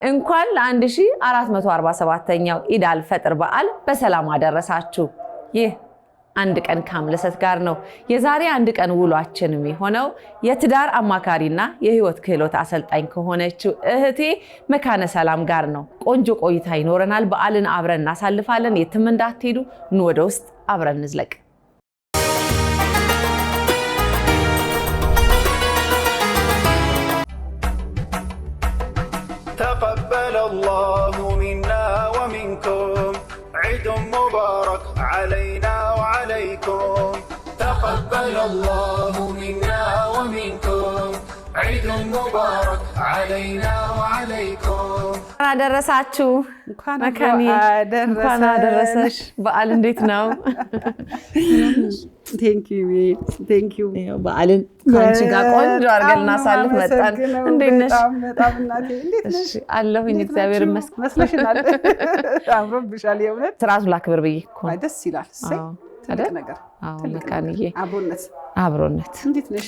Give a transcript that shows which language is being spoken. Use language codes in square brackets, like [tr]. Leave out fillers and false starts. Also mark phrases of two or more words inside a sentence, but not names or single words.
[am] እንኳን ለ1447ኛው ኢድ አልፈጥር በዓል በሰላም አደረሳችሁ። ይህ አንድ ቀን ከአምለሰት ጋር ነው። የዛሬ አንድ ቀን ውሏችን የሚሆነው የትዳር አማካሪና የህይወት ክህሎት አሰልጣኝ ከሆነችው እህቴ መካነ ሰላም ጋር ነው። ቆንጆ ቆይታ ይኖረናል። በዓልን አብረን እናሳልፋለን። የትም እንዳትሄዱ፣ ኑ ወደ ውስጥ አብረን እንዝለቅ። [ar] تقبل الله منا ومنكم عيد مبارك علينا وعليكم تقبل الله منا ومنكم عيد مبارك علينا وعليكم [am] አደረሳችሁ መካኒ እንኳን አደረሰሽ። በዓል እንዴት ነው? [en] Thank you [am] በዓልን ካንቺ ጋር ቆንጆ አድርገን እናሳልፍ መጣን። እንዴት ነሽ? በጣም እናቴ እንዴት ነሽ? አለሁኝ እግዚአብሔር ይመስገን። መስለሽናል። አምሮብሻል የእውነት። ስርዓቱ ላክብር ብዬ እኮ ነው። ደስ ይላል። ትልቅ ነገር። መካኒዬ አብሮነት እንዴት ነሽ?